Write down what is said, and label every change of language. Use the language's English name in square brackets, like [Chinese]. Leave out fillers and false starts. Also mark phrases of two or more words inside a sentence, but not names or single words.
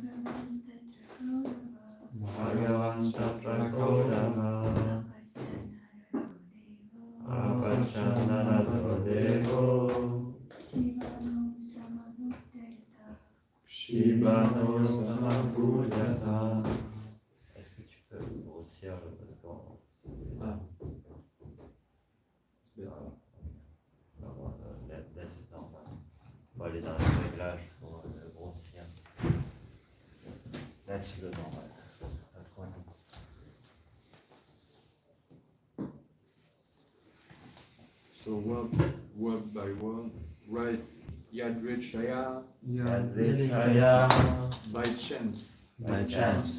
[Sanskrit] Bhagavan Tatra Koravam Apachyan Narado Devo Shivano Samabhudyata. [French] Est-ce que tu peux grossir parce qu'on... On va aller dans les réglages pour le grossir. Laisse-le normal. [English] So word by word, write Yadrichaya [Sanskrit] Yadrichaya [English] by chance, by chance,